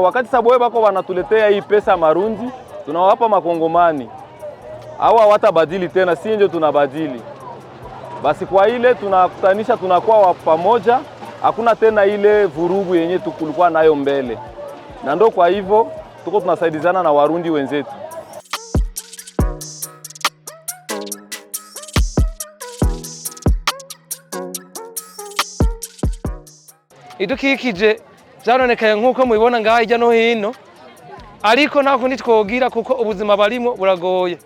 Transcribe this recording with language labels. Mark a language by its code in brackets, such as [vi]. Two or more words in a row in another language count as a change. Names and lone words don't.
[sw] Wakati sababu bako wanatuletea hii pesa marundi, tunawapa makongomani. Hawa hawatabadili tena, si ndio tunabadili. Basi kwa ile tunakutanisha, tunakuwa pamoja, hakuna tena ile vurugu yenye tukulikuwa nayo mbele. Na ndio kwa hivyo tuko tunasaidizana na Warundi wenzetu. [rn] Idukikije byaronekaye nk'uko mubibona ngaha hirya no hino, ariko nta kundi twogira kuko ubuzima barimo buragoye.